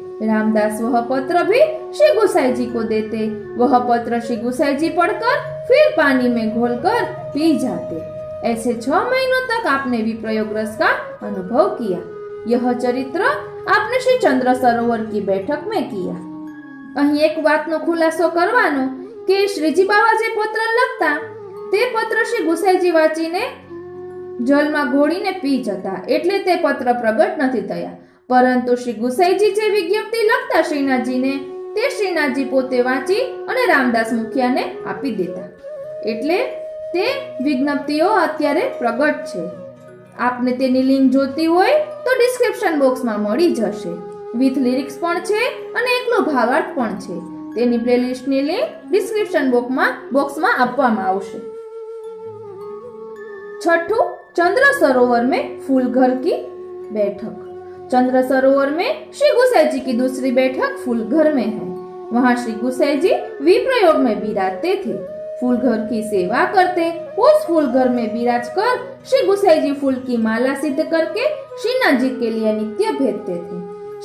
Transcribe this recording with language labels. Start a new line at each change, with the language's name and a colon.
Hindi: रामदास वह पत्र भी श्री गुसाई जी को देते। वह पत्र श्री गुसाई जी पढ़कर फिर पानी में घोलकर पी जाते। ऐसे 6 महीनों तक आपने विप्रयोग रस का अनुभव किया। यह चरित्र आपने श्री चंद्र सरोवर की बैठक में किया।
Gujarati: અહીં એક વાતનો ખુલાસો કરવાનો કે શ્રીજી બાવા જે પત્ર લખતા તે પત્ર શ્રી ગુસાઈજી વાંચીને જલમાં ઘોળીને પી જતા, એટલે તે પત્ર પ્રગટ નથી થયા। પરંતુ શ્રી ગુસાઈજી જે વિજ્ઞપ્તિ લખતા શ્રીનાથજીને તે શ્રીનાથજી પોતે વાંચી અને રામદાસ મુખિયાને આપી દેતા, એટલે તે વિજ્ઞપ્તિઓ અત્યારે પ્રગટ છે। આપને તેની લિંક જોતી હોય તો ડિસ્ક્રિપ્શન બોક્સમાં મળી જશે। વિથ લિરિક્સ પણ છે અને એકલો ભાવાર્થ પણ છે। તેની પ્લેલિસ્ટની લિંક ડિસ્ક્રિપ્શન બોક્સમાં આપવામાં આવશે।
Hindi: छठू, चंद्र सरोवर में फूल घर की बैठक। चंद्र सरोवर में श्री गुसाई जी की दूसरी बैठक फूल घर में है। वहाँ श्री गुसाई जी विप्रयोग में विराजते थे, फूल घर की सेवा करते। उस फूल घर में विराज कर श्री गुसाई जी फूल की माला सिद्ध करके श्रीनाथ जी के लिए नित्य भेजते थे।